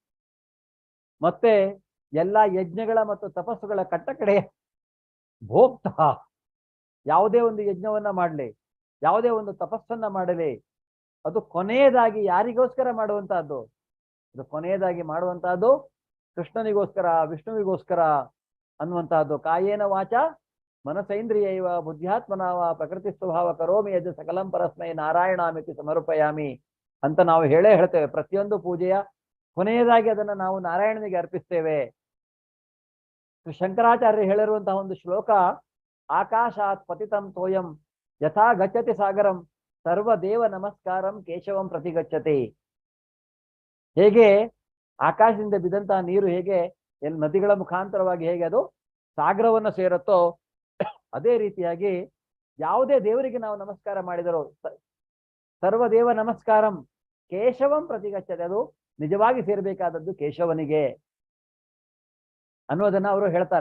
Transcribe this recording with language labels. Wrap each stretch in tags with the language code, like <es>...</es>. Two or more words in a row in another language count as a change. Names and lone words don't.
<kn>ಮತ್ತೆ ಎಲ್ಲಾ ಯಜ್ಞಗಳ ಮತ್ತು ತಪಸ್ಸುಗಳ ಕಟ್ಟಕಡೆಯ ಭೋಕ್ತ, ಯಾವುದೇ ಒಂದು ಯಜ್ಞವನ್ನ ಮಾಡಲಿ, ಯಾವುದೇ ಒಂದು ತಪಸ್ಸನ್ನ ಮಾಡಲಿ, ಅದು ಕೊನೆಯದಾಗಿ ಯಾರಿಗೋಸ್ಕರ ಮಾಡುವಂತಹದ್ದು? ಅದು ಕೊನೆಯದಾಗಿ ಮಾಡುವಂತಹದ್ದು ಕೃಷ್ಣನಿಗೋಸ್ಕರ, ವಿಷ್ಣುವಿಗೋಸ್ಕರ ಅನ್ನುವಂತಹದ್ದು.</kn> <sa>ಕಾಯೇನ ವಾಚ ಮನಸೈಂದ್ರಿಯೈವ ಬುದ್ಧ್ಯಾತ್ಮನಾವ ಪ್ರಕೃತಿ ಸ್ವಭಾವ ಕರೋಮಿ ಯಜ್ ಸಕಲಂ ಪರಸ್ಮೈ ನಾರಾಯಣಾಮಿತಿ ಸಮರ್ಪಯಾಮಿ</sa> <kn>ಅಂತ ನಾವು ಹೇಳ್ತೇವೆ. ಪ್ರತಿಯೊಂದು ಪೂಜೆಯ ಕೊನೆಯದಾಗಿ ಅದನ್ನ ನಾವು ನಾರಾಯಣನಿಗೆ ಅರ್ಪಿಸ್ತೇವೆ. ಶಂಕರಾಚಾರ್ಯರು ಹೇಳಿರುವಂತಹ ಒಂದು ಶ್ಲೋಕ,</kn> <sa>ಆಕಾಶಾತ್ ಪತಿತಂ ತೋಯಂ ಯಥಾ ಗಚ್ಚತಿ ಸಾಗರಂ ಸರ್ವದೇವ ನಮಸ್ಕಾರಂ ಕೇಶವಂ ಪ್ರತಿಗಚ್ಚತಿ.</sa> <kn>ಹೇಗೆ ಆಕಾಶದಿಂದ ಬಿದ್ದಂತಹ ನೀರು ಹೇಗೆ ನದಿಗಳ ಮುಖಾಂತರವಾಗಿ ಹೇಗೆ ಅದು ಸಾಗರವನ್ನು ಸೇರುತ್ತೋ, ಅದೇ ರೀತಿಯಾಗಿ ಯಾವುದೇ ದೇವರಿಗೆ ನಾವು ನಮಸ್ಕಾರ ಮಾಡಿದರೂ</kn> <sa>ಸರ್ವದೇವ ನಮಸ್ಕಾರಂ ಕೇಶವಂ ಪ್ರತಿಗಚ್ಚತೆ,</sa> <kn>ಅದು ನಿಜವಾಗಿ ಸೇರಬೇಕಾದದ್ದು ಕೇಶವನಿಗೆ ಅನ್ನೋದನ್ನ ಅವರು ಹೇಳ್ತಾರೆ.</kn>